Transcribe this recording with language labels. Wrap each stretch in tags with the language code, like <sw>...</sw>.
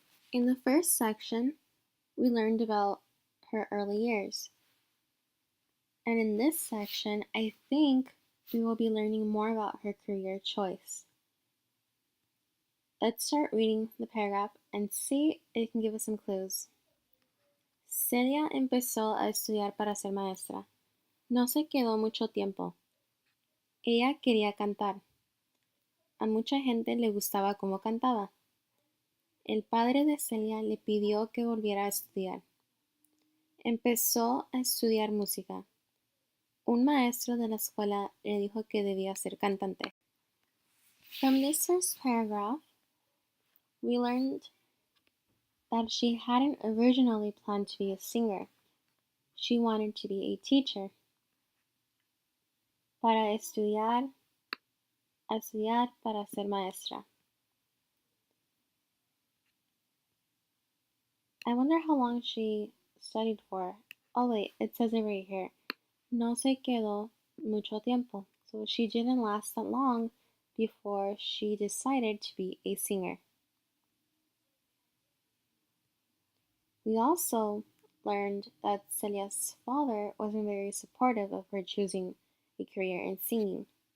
<en>In the first section, we learned about her early years. And in this section, I think we will be learning more about her career choice. Let's start reading the paragraph and see if it can give us some clues.</en> <es>Celia empezó a estudiar para ser maestra. No se quedó mucho tiempo. Ella quería cantar. A mucha gente le gustaba cómo cantaba. El padre de Celia le pidió que volviera a estudiar. Empezó a estudiar música. Un maestro de la escuela le dijo que debía ser cantante.</es> <en>From this first paragraph, we learned that she hadn't originally planned to be a singer. She wanted to be a teacher.</en> <es>Para estudiar para ser maestra.</es> <en>I wonder how long she studied for. Oh wait, it says it right here.</en> <es>No se quedó mucho tiempo.</es> <en>So she didn't last that long before she decided to be a singer. We also learned that Celia's father wasn't very supportive of her choosing a career in singing.</en>